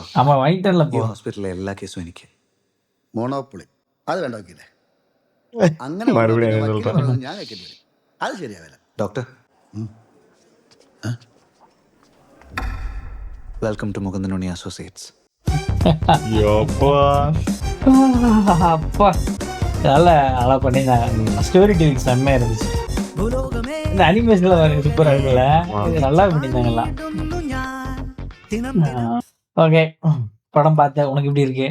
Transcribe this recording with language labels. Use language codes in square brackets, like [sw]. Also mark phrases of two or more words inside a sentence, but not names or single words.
[ml] ആമാ വാങ്ങിട്ടല്ല ഈ ഹോസ്പിറ്റലിലെ എല്ലാ കേസും എനിക്ക്. മോണോപ്പൊളി അത് വേണ്ട വക്കീലേ. അങ്ങനെ മറുപടി വക്കീല് ഞാൻ പറയുന്നത് ഞാൻ കേൾക്കേണ്ടി വരും. അത് ശരിയാവില്ല. ഡോക്ടർ, [en] welcome to [ml] മുകുന്ദൻ ഉണ്ണി അസോസിയേറ്റ്സ്. [ta] அப்பா நல்லா நல்லா பண்ணியிருந்தாங்க. [en] story telling [ta] செம்மையா இருந்துச்சு. இந்த அனிமேஷன்ல வர சூப்பரா இருக்குல்ல, இது நல்லா பண்ணியிருந்தாங்கலாம். ஓகே, படம் பார்த்தேன். உனக்கு எப்படி இருக்கு?